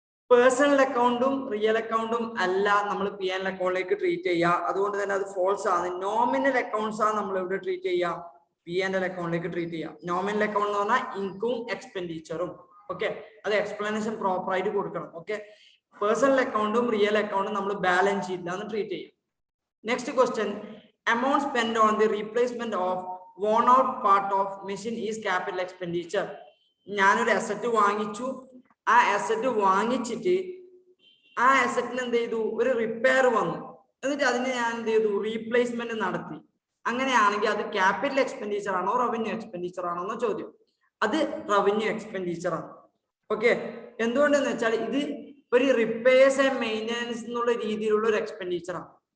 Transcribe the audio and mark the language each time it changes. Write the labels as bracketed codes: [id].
[ml] Personal അക്കൗണ്ടും real അക്കൗണ്ടും അല്ല നമ്മൾ P&L അക്കൗണ്ടിലേക്ക് ട്രീറ്റ് ചെയ്യുക. അതുകൊണ്ട് തന്നെ അത് ഫോൾസ് ആണ്. നോമിനൽ അക്കൗണ്ട്സ് ആണ് നമ്മൾ ഇവിടെ ട്രീറ്റ് ചെയ്യുക, P&L അക്കൗണ്ടിലേക്ക് ട്രീറ്റ് ചെയ്യാം. നോമിനൽ അക്കൗണ്ട് എന്ന് പറഞ്ഞാൽ ഇൻകവും എക്സ്പെൻഡിച്ചറും. ഓക്കെ, അത് എക്സ്പ്ലനേഷൻ പ്രോപ്പർ ആയിട്ട് കൊടുക്കണം. ഓക്കെ, പേഴ്സണൽ അക്കൗണ്ടും റിയൽ അക്കൗണ്ടും നമ്മൾ ബാലൻസ് ഷീറ്റിലാണ് ട്രീറ്റ് ചെയ്യാം. [en] Next question, amount spent on the replacement of worn out part of machine is capital expenditure. [ml] ഞാനൊരു അസറ്റ് വാങ്ങിച്ചു. ആ അസറ്റ് വാങ്ങിച്ചിട്ട് ആ അസറ്റിന് എന്ത് ചെയ്തു? ഒരു റിപ്പയർ വന്നു. എന്നിട്ട് അതിന് ഞാൻ എന്ത് ചെയ്തു? റീപ്ലേസ്മെന്റ് നടത്തി. അങ്ങനെയാണെങ്കിൽ അത് ക്യാപിറ്റൽ എക്സ്പെൻഡിച്ചർ ആണോ റവന്യൂ എക്സ്പെൻഡിച്ചർ ആണോ എന്ന ചോദ്യം. അത് റവന്യൂ എക്സ്പെൻഡിച്ചർ ആണ്. ഓക്കെ, എന്തുകൊണ്ടെന്ന് വെച്ചാൽ ഇത് ഒരു റിപ്പയേഴ്സ് ആൻഡ് മെയിൻ്റനൻസ് എന്നുള്ള രീതിയിലുള്ള ഒരു എക്സ്പെൻഡിച്ചർ ആണ്.